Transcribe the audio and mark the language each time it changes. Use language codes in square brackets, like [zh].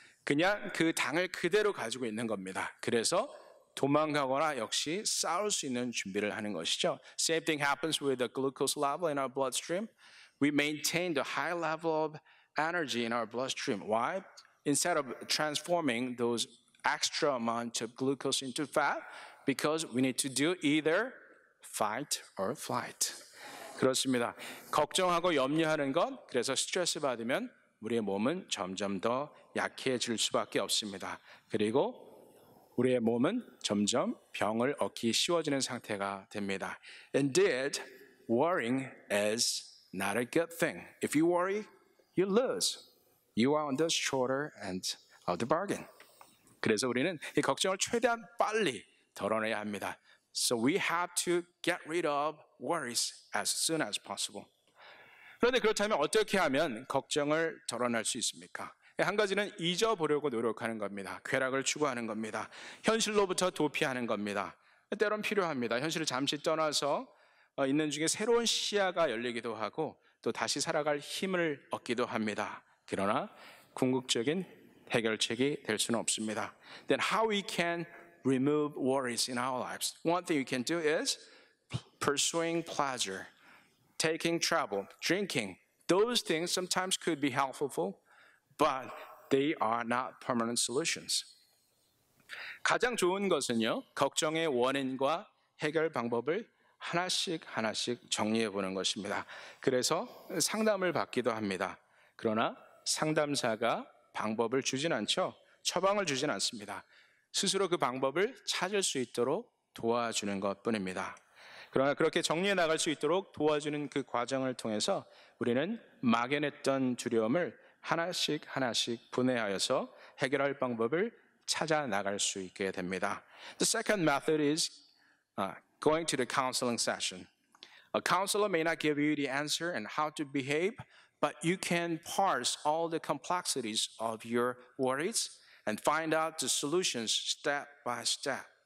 [ko] 그냥 그 당을 그대로 가지고 있는 겁니다. 그래서 도망가거나 역시 싸울 수 있는 준비를 하는 것이죠. [en] Same thing happens with the glucose level in our bloodstream. We maintain the high level of energy in our bloodstream. Why? Instead of transforming those extra amount of glucose into fat, because we need to do either fight or flight. [ko] 그렇습니다. 걱정하고 염려하는 것, 그래서 스트레스 받으면 우리의 몸은 점점 더 약해질 수밖에 없습니다. 그리고 우리의 몸은 점점 병을 얻기 쉬워지는 상태가 됩니다. [en] Indeed, worrying is not a good thing. If you worry, you lose. You are on the shorter end of the bargain. [ko] 그래서 우리는 이 걱정을 최대한 빨리 덜어내야 합니다. [en] So we have to get rid of worries as soon as possible. [ko] 그런데 그렇다면 어떻게 하면 걱정을 덜어낼 수 있습니까? 한 가지는 잊어보려고 노력하는 겁니다. 쾌락을 추구하는 겁니다. 현실로부터 도피하는 겁니다. 때론 필요합니다. 현실을 잠시 떠나서 있는 중에 새로운 시야가 열리기도 하고 또 다시 살아갈 힘을 얻기도 합니다. 그러나 궁극적인 해결책이 될 수는 없습니다. [en] Then how we can remove worries in our lives? One thing you can do is pursuing pleasure, taking travel, drinking. Those things sometimes could be helpful, but they are not permanent solutions. [ko] 가장 좋은 것은요, 걱정의 원인과 해결 방법을 하나씩 정리해 보는 것입니다. 그래서 상담을 받기도 합니다. 그러나 상담사가 방법을 주진 않죠. 처방을 주진 않습니다. 스스로 그 방법을 찾을 수 있도록 도와주는 것뿐입니다. 그러나 그렇게 정리해 나갈 수 있도록 도와주는 그 과정을 통해서 우리는 막연했던 두려움을 하나씩 분해하여서 해결할 방법을 찾아 나갈 수 있게 됩니다. [en] The second method is going to the counseling session. A counselor may not give you the answer and how to behave, but you can parse all the complexities of your worries and find out the solutions step by step.